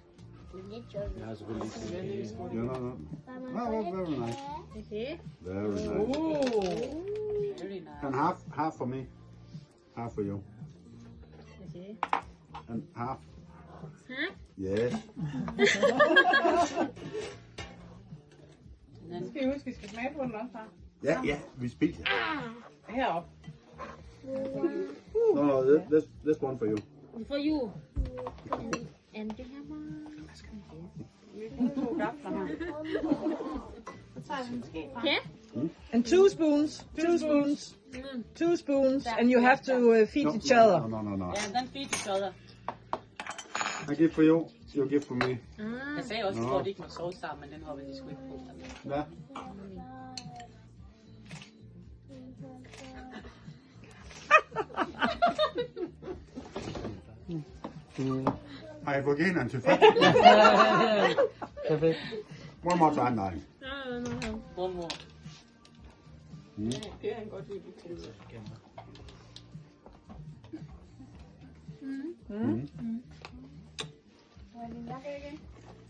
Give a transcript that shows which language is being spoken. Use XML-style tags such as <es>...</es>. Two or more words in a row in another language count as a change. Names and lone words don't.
<en>That's really good. No. Oh, very nice. Okay. Very nice. Very nice. And half for me. Half for you. Okay. And half. Huh? Yes.</en> <da>Skal I huske, vi skal smage på den også, far? Ja, vi spiser. Heroppe.</da> <en>No, this one for you. For you. And you have one.</en> <da>Vi får 2 gafler her. Så tager vi en ske fra. Okay.</da> <en>And 2 spoons. 2 spoons, and you have to feed each other. No. Yeah, then feed each other. I give for you, you give for me.</en> <da>Jeg sagde også, at de ikke må sove sammen, men den hoppede de sgu ikke på. Ja. Har I fået generne til fat? Perfekt.</da> <en>One more time, darling. One more.</en> <da>Det er han godt lide. Mm. Var det nok ikke?</da>